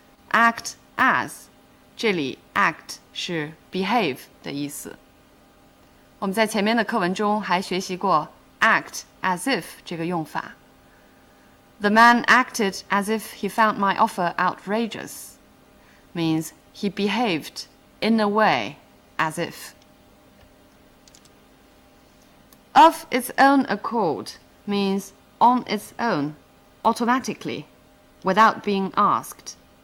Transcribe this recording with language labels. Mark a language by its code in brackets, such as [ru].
[en] Act as. [zh] 这里 act 是 behave 的意思。我们在前面的课文中还学习过 act as if 这个用法。 [en] The man acted as if he found my offer outrageous. Means he behaved in a way as if. Of its own accord means on its own, automatically, without being asked.